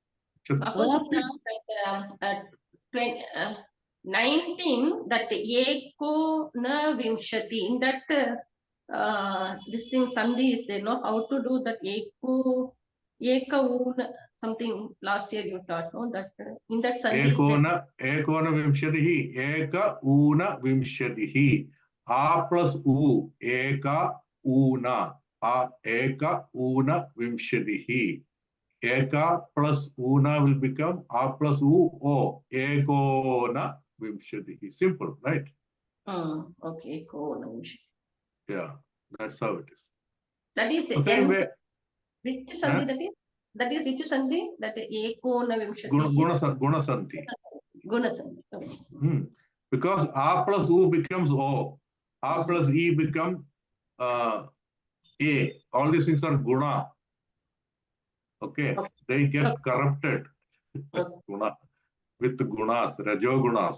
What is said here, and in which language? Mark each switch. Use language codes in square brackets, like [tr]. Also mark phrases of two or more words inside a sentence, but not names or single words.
[en] 19, [sa] that एको न विंशति, [en] in that this thing Sandhi is there, no? How to do that [sa] एक ऊन, [en] something last year you taught, no? That in that Sandhi [sa] एकोनविंशतिः, एक ऊन विंशतिः. [en] A plus U, [sa] एक ऊन. एक ऊन विंशतिः. [en] Eka plus Una will become A plus U, O. [sa] एकोनविंशतिः. [en] Simple, right? Okay, cool. Yeah, that's how it is. That is The same way. which sandhi that is? That is which sandhi? That [sa] एकोनविंशति गुणसन्धिः. गुणसन्धिः. [en] Okay. Because A plus U becomes O. A plus E become A. All these things are guna. Okay. They get corrupted. Guna. With gunas, rajogunas.